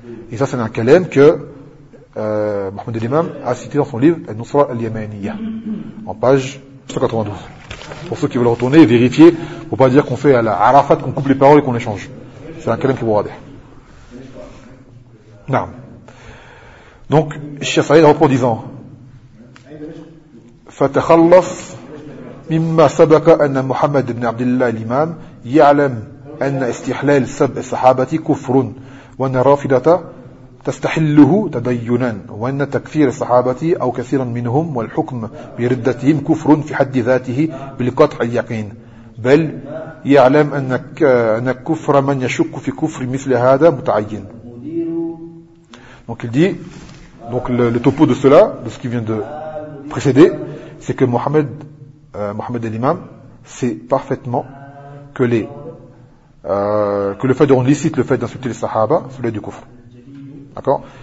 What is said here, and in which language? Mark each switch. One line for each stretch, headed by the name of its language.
French: Et ça, c'est un kalem que Mohamed Al-Imam a cité dans son livre « Al-Nusra al-Yamaniya » en page 192. Pour ceux qui veulent retourner et vérifier, pour pas dire qu'on fait à la Arafat, qu'on coupe les paroles et qu'on échange. C'est un kalem qui vous radait.
Arabic: Naam.
French: Donc, Cheikh Saïd reprend en disant
Arabic: فتخلص مما سبق أن محمد بن عبد الله الإمام يعلم أن استحلال سب الصحابة كفر وأن الرافضة تستحله تدينا وأن تكفير الصحابة أو كثيرا منهم والحكم بردتهم كفر في حد ذاته بالقطع اليقين، بل يعلم أن كفر من يشك في كفر مثل هذا متعين.
French: Donc il dit, donc le topo de cela, de ce qui vient de précéder, c'est que Mohamed Al-Imam sait parfaitement que le fait de rendre licite le fait d'insulter les Sahaba, cela est du kufr. D'accord?